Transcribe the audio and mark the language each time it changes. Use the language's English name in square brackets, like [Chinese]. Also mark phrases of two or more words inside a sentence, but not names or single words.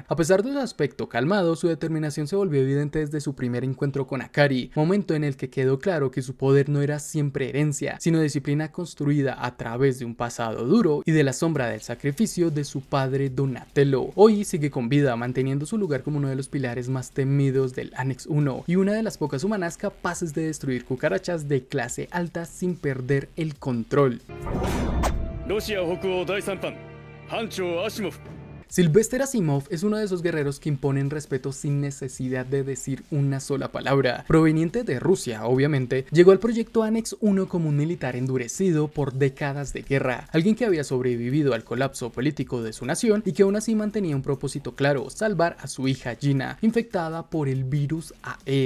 [Spanish] A pesar de su aspecto calmado, su determinación se volvió evidente desde su primer encuentro con Akari, momento en el que quedó claro que su poder no era siempre herencia, sino disciplina construida a través de un pasado duro y de la sombra del sacrificio de su padre Donatello. Hoy sigue con vida, manteniendo su lugar como uno de los pilares más temidos del Annex 1 y una de las pocas humanas capaces de destruir cucarachas de clase alta sin perder el control. [Japanese] ロシア北欧第3班班長アシモフ [Spanish] Sylvester Asimov es uno de esos guerreros que imponen respeto sin necesidad de decir una sola palabra. Proveniente de Rusia, obviamente, llegó al proyecto Annex 1 como un militar endurecido por décadas de guerra, alguien que había sobrevivido al colapso político de su nación y que aún así mantenía un propósito claro: salvar a su hija Gina, infectada por el virus AE.